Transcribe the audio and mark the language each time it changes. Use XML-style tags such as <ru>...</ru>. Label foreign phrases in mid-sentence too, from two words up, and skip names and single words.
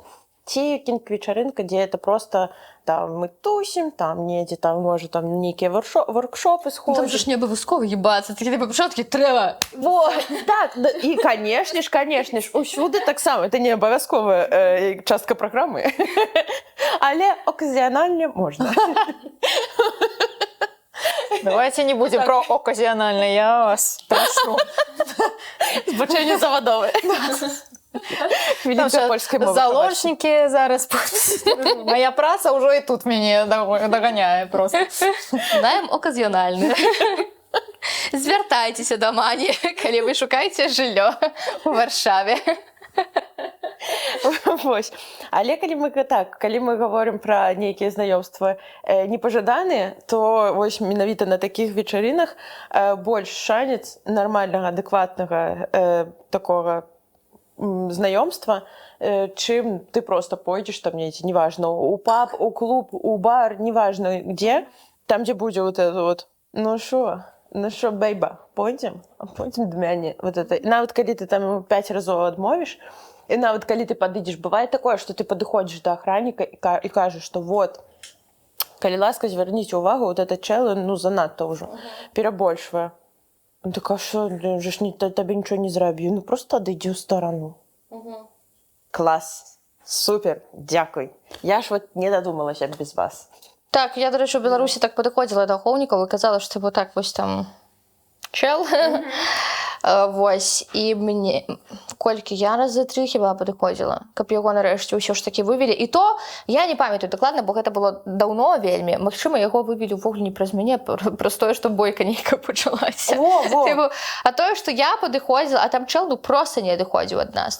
<be>Ці кінк-вечарынка, дзе</be> <ru>это просто,</ru> <be>там, мы тусім, там, недзе, там, можа, там, нейкія воркшопы сходзяць. Там же ж не абавязкова ебацца, такі па пачатку трэба. Во, так, і, канешне ж, усюды таксама, это не абавязковая частка праграмы, але оказіянальна можна.</be> <ru>Давайте не будем про оказіянальне, я вас прошу.</ru> <be>Збачэнне завадовае.</be> <uk>Хвілінка польської мови. Заложники зараз. Моя праця вже і тут мене доганяє просто. Найм оказіональний. Звертайтеся до Мані, коли ви шукаєте жилье у Варшаві.</uk> <be>Вось. Але калі мы говорим пра нейкія знаёмствы непажаданыя, то вось менавіта на такіх вечарынах больш шанец нармальнага, адэкватнага такога знаёмства, чым ты просто пойдзеш там недзе, неважно, у паб, у клуб, у бар,</be> <ru>неважно где,</ru> <be>там, дзе будзе</be> <ru>вот это вот,</ru> <be>ну шо, бейба, пойдзем до мяне.</be> <ru>Вот это.</ru> <be>Нават калі ты там 5 разоў адмовіш, і нават калі ты падыдзеш, бывае такое, што ты падыходзіш да ахранніка і кажаш, што вот, калі ласка, звярніце ўвагу,</be> <ru>вот этот чел,</ru> <be>ну, занадта ўжо, перабольшвае. Он так, а што, табе нічого не зрабіў, ну, просто адыдзі ў старану. Клас, супер, дзякуй. Я ж вот не дадумалася без вас.</be> <uk>Так, я, до речі, у Білорусі так підходила до</uk> <be>ахоўнікаў і казала,</be> <uk>що типу так, ось там чел.</uk> <be>Вось, і мне колькі я разы 3 хіба падыходзіла, каб яго нарэшце ўсё ж такі вывелі. І то я не памятаю дакладна, бо гэта было даўно вельмі. Магчыма, яго вывелі ўвогуле не праз мяне, праз тое, што бойка нейкая пачалася. Типу, а тое, што я падыходзіла, а там чел, ну, просто не адыходзіў ад нас.</be>